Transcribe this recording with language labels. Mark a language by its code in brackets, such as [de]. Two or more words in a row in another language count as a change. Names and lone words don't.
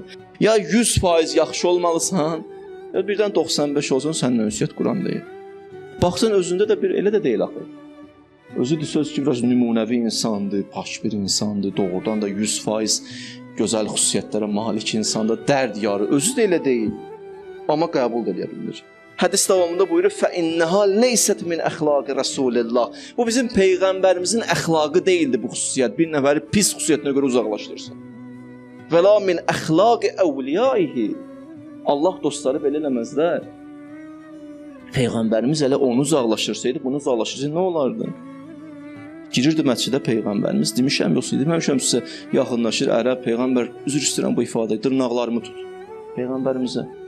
[az] Ya 100% yaxşı olmalısan, ya birdən 95 olsun, səninlə ünsiyyət quran deyil. Baxsan, özündə də bir, elə də deyil axı. Özü söz ki, biraz nümunəvi insandır, paş bir insandır, doğrudan da 100% gözəl xüsusiyyətlərə malik insandır, dərd yarı, özü də elə deyil. Amma qəbul da edə bilir. Hədis davamında buyurur, [ar] فَإِنَّهَا لَيْسَتْ مِنْ أَخْلَاقِ رَسُولِ اللّٰهِ. [az] Bu bizim Peyğəmbərimizin əxlaqı deyildi bu xüsusiyyət. Bir nəfəri pis xüsusiyyətinə görə uzaqlaşdırsın. [ar] وَلَا مِنْ أَخْلَاقِ أَوْلِيَائِهِ. [az] Allah dostları belə eləməzlər. Peyğəmbərimiz elə onu uzaqlaşırsaydı, bunu uzaqlaşırsaydı nə olardı? Girirdi məscidə Peyğəmbərimiz, demişəm, yoxsa deməmişəm sizə, yaxınlaşır, ərəb, Peyğəmbər, üzr istəyirəm bu ifadəyə, dırnaqlarımı tut. Peyğəmbərimizə.